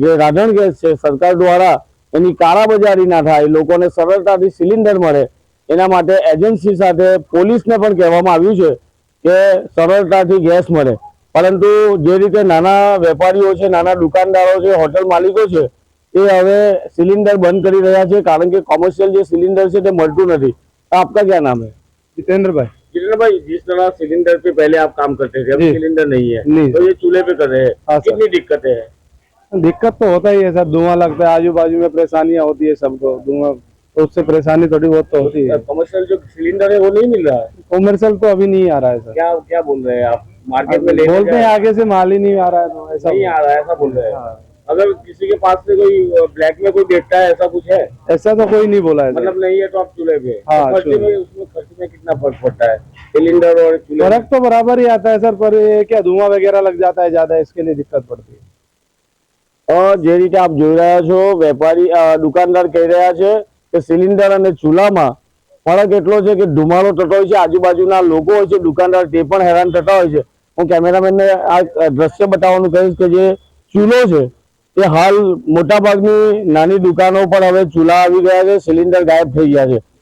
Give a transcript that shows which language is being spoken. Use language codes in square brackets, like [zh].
[gu] જે રાંધણ ગેસ છે, સરકાર દ્વારા એની કાળાબજારી ના થાય, લોકોને સરળતાથી સિલિન્ડર મળે એના માટે એજન્સી સાથે પોલીસને પણ કહેવામાં આવ્યું છે કે સરળતાથી ગેસ મળે, પરંતુ જે રીતે નાના વેપારીઓ છે, નાના દુકાનદારો છે, હોટલ માલિકો છે, તે હવે સિલિન્ડર બંધ કરી રહ્યા છે કારણ કે કોमर्शियल જે સિલિન્ડર છે તે મળતું નથી। [hi] आपका क्या नाम है? जितेंद्र भाई। जितेंद्र भाई, जिस तरह सिलेंडर पे पहले आप काम करते थे, अभी सिलेंडर नहीं है, नहीं। तो ये चूल्हे पे कर रहे हैं, हाँ सर। कितनी दिक्कतें हैं? दिक्कत तो होता ही है सर, धुआं लगता है, आजू बाजू में परेशानियां होती है सबको, धुआं तो उससे परेशानी थोड़ी बहुत तो होती है। कमर्शियल जो सिलेंडर है वो नहीं मिल रहा है, कॉमर्शियल तो अभी नहीं आ रहा है सर। क्या क्या बोल रहे हैं आप? मार्केट में बोलते हैं आगे से माल ही नहीं आ रहा है, तो ऐसा नहीं आ रहा है, ऐसा बोल रहे हैं। हाँ। अगर किसी के पास से कोई ब्लैक में कोई बेचता है, ऐसा कुछ है? ऐसा तो कोई नहीं बोला है सर। मतलब नहीं है तो आप चूल्हे पे? हाँ, खर्चे चूल्हे। में, उसमें खर्चे में कितना फर्क पड़ता है सिलेंडर और चूल्हे? फर्क तो बराबर ही आता है सर, पर ये क्या धुआं वगैरह लग जाता है ज्यादा, इसके लिए दिक्कत पड़ती है। [gu] જે રીતે આપ જોઈ રહ્યા છો, વેપારી દુકાનદાર કહી રહ્યા છે કે સિલિન્ડર અને ચૂલામાં ફરક એટલો છે કે ધુમાડો થતો હોય છે, આજુબાજુના લોકો હોય છે, દુકાનદાર તે પણ હેરાન થતા હોય છે। હું કેમેરામેનને આ દ્રશ્ય બતાવવાનું કહીશ કે જે ચૂલો છે તે હાલ મોટાભાગની નાની દુકાનો પર હવે ચૂલા આવી ગયા છે, સિલિન્ડર ગાયબ થઈ ગયા છે।